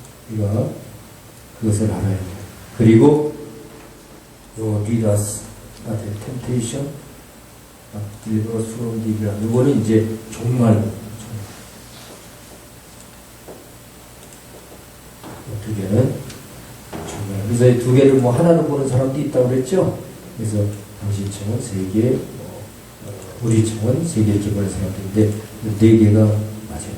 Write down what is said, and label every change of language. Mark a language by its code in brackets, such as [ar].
[ko] 우리가 그것을 알아야 돼요. 그리고 [en] lead us not into temptation, but deliver us from evil. [ko] 이거는 이제 정말 두 개는 정말. 그래서 이 두 개를 뭐 하나는 보는 사람도 있다고 그랬죠. 그래서 당신 청은 세 개, 우리 청은 세 개 개발을 생각했는데 네 개가 맞아요.